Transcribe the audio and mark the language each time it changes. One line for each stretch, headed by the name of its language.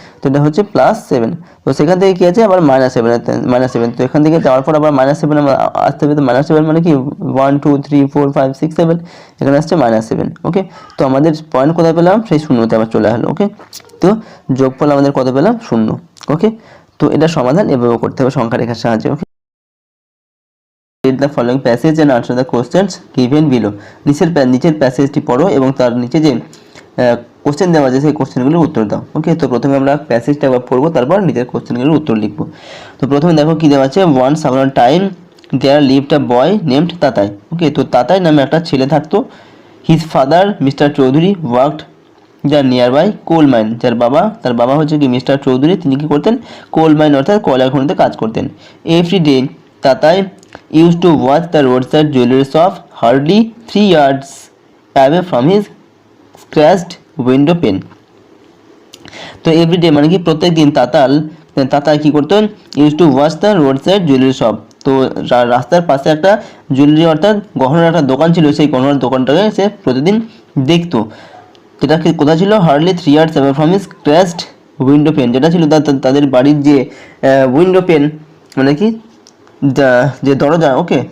Bangla: তো এটা হচ্ছে +7, তো সেখান থেকে কি আছে আবার -7, তো এখান থেকে যাওয়ার পর আবার -7 আমরা আসতে হবে। তো -7 মানে কি 1 2 3 4 5 6 7, এখানে আসছে -7, ওকে। তো আমাদের পয়েন্ট কোথায় পেলাম, সেই শূন্যতে আবার চলে আসলো, ওকে। তো যোগফল আমাদের কত পেলাম, 0, ওকে। তো এটা সমাধান এভাবে করতে হবে সংখ্যা রেখার সাহায্যে, ওকে।
English: Read the following passage and answer the questions given below.
Bangla: নিচের প্যাসেজটি পড়ো এবং তার নিচে যে কোশ্চেন দেওয়া আছে সেই কোশ্চেনগুলোর উত্তর দাও, ওকে। তো প্রথমে আমরা প্যাসেজটা একবার পড়বো, তারপর নিচের কোশ্চেনগুলোর উত্তর লিখবো। তো প্রথমে দেখো কি দেওয়া আছে,
English: once upon a time there lived a boy named Tatai,
Bangla: ওকে। তো তাতাই নামে একটা ছেলে থাকতো।
English: his father
Bangla: mister Chowdhury
English: worked the nearby coal mine,
Bangla: তার বাবা হচ্ছে কি মিস্টার চৌধুরী, তিনি কি করতেন, কোল মাইন অর্থাৎ কয়লা খনিতে কাজ করতেন।
English: every day Tatai used to watch the roadside jewelry shop hardly 3 yards away from his scratched window pane.
Bangla: তো এভরিডে মানে কি প্রত্যেক দিন তাতাই কি করতেন,
English: Use to watch the road side jewellery shop.
Bangla: তো রাস্তার পাশে একটা জুয়েলারি অর্থাৎ গহনার একটা দোকান ছিল, সেই গহনার দোকানটাকে সে প্রতিদিন দেখতো। যেটা কোথায় ছিল, hardly
English: 3 yards away from his scratched
Bangla: window pen, যেটা ছিল তাদের বাড়ির যে উইন্ডো পেন মানে কি যে দরজা, ওকে।